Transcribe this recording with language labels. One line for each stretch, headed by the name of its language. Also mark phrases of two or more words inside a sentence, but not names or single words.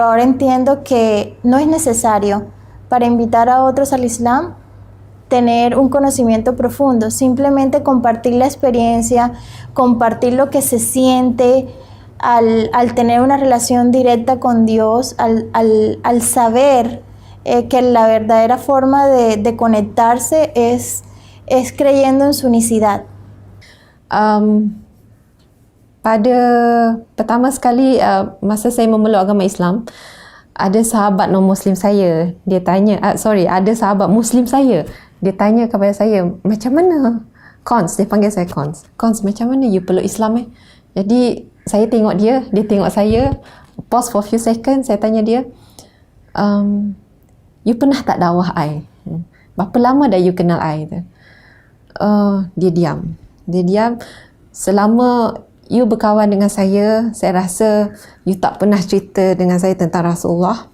Spanish: ahora entiendo que no es necesario para invitar a otros al Islam tener un conocimiento profundo, simplemente compartir la experiencia, compartir lo que se siente al tener una relación directa con Dios, al saber que la verdadera forma de conectarse es creyendo en su unicidad.
Malay: Pertama sekali masa saya memeluk agama Islam, ada sahabat non-Muslim saya, dia tanya, ada sahabat Muslim saya, dia tanya kepada saya, macam mana? Cons, dia panggil saya Cons. Cons, macam mana you peluk Islam Jadi, saya tengok dia tengok saya,
English: pause for few seconds,
Malay: saya tanya dia, you pernah tak dakwah I? Berapa lama dah you kenal I? Dia diam. Selama you berkawan dengan saya rasa you tak pernah cerita dengan saya tentang Rasulullah.